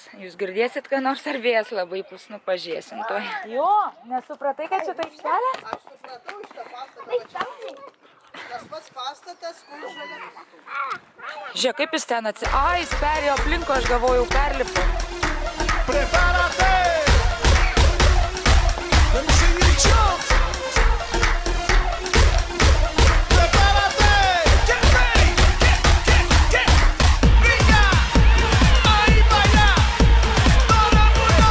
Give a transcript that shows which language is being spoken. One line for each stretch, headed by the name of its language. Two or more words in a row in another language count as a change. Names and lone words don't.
Lithuanian: Jūs girdėsit, ką nors ar vėjas labai pusnu pažiūrėsim toj. Jo, nesupratai, kad čia ta aikštelė? Aš supratau iš tą pastatą. Tas pats pastatas, kur žalia. Žiūrėk, kaip jis ten jis perėjo aplinko, aš galvojau, perlipo.
Spanish: Prepárate!
English: Let me see you jump!
Spanish: Prepárate!
English: Get ready! Get!
Spanish: Niña! Ahí vaya! Todo el mundo!